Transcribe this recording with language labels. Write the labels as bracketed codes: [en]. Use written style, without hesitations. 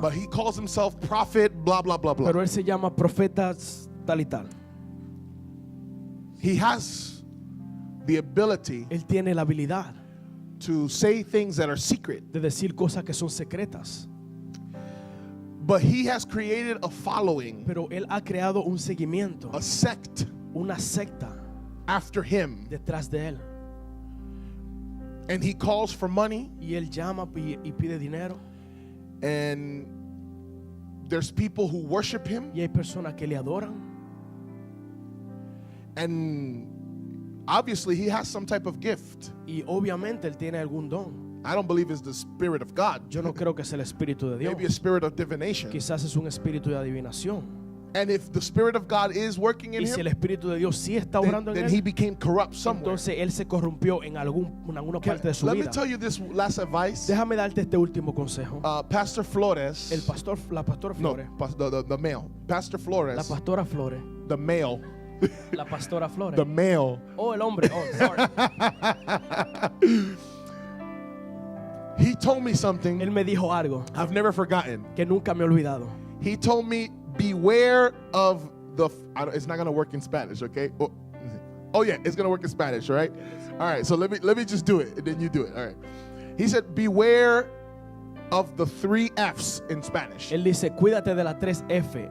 [en] but he calls himself prophet, blah, blah, blah, blah. [es] pero él se llama profeta tal y tal. [en] He has the ability [es] Él tiene la habilidad [en] to say things that are secret, [es] de decir cosas que son secretas, [en] but he has created a following, [es] pero él ha creado un seguimiento, [en] a sect [es] una secta [en] after him, [es] detrás de él, [en] and he calls for money, [es] y él llama y pide dinero, [en] and there's people who worship him, [es] y hay personas que le adoran, [en] and obviously he has some type of gift. [es] y obviamente él tiene algún don. [en] I don't believe it's the Spirit of God. [es] Yo no creo que es el espíritu de Dios, [en] Maybe a spirit of divination. [es] quizás es un espíritu de adivinación, [en] And if the Spirit of God is working in [es] y si el [en] him, [es] espíritu de Dios sí está orando [en] then [es] en [en] he [es] él, [en] became corrupt somewhere. [es] entonces él se corrompió en alguna parte de su [en] Let me [es] vida. [en] tell you this last advice. [es] Déjame darte este último consejo. [en] Pastor Flores, [es] La pastora [en] no, [es] Flores, [en] the male. Pastor [es] la [en] Flores, [es] pastora Flores, [en] the male, [es] la pastora Flores. [en] the male. [es] Oh, el hombre. [en] Oh, sorry. He told me something [es] Él me dijo algo [en] I've never forgotten. [es] que nunca me he olvidado. [en] He told me, beware of it's not going to work in Spanish, okay? Oh yeah, it's going to work in Spanish, all right? All right, so let me just do it, and then you do it, all right. He said, beware of the 3 F's in Spanish, [es] Él dice, cuídate de las 3 F.